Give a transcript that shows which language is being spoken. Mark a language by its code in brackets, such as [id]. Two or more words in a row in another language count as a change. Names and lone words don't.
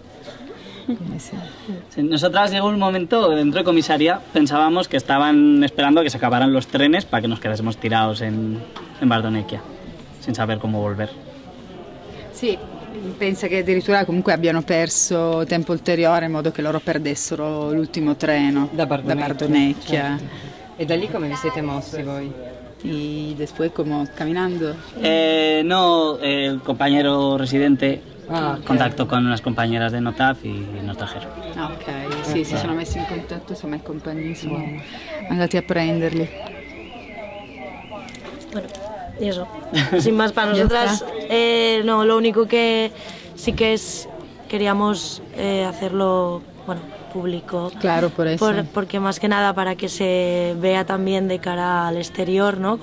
[it] Quindi sì. [es] Sí, nosotras llegó un momento dentro de comisaría, pensábamos que estaban esperando que se acabaran los trenes para que nos quedásemos tirados en Bardonecchia, sin saber cómo volver. [it] Sì, pensa che addirittura comunque abbiano perso tempo ulteriore in modo che loro perdessero l'ultimo treno Da Bardonecchia. Certo. E da lì come vi siete mossi voi? [es] Y después como caminando. No, el compañero residente contacto con unas compañeras de Notaf y nos trajeron. [it] Ok, sì, si sono messi in contatto, insomma i compagni sono andati a prenderli. [es] Bueno, y eso. Sin más para nosotras, no, lo único que sí que es queríamos hacerlo, bueno, público. Claro, por eso. Porque más que nada para que se vea también de cara al exterior, ¿no?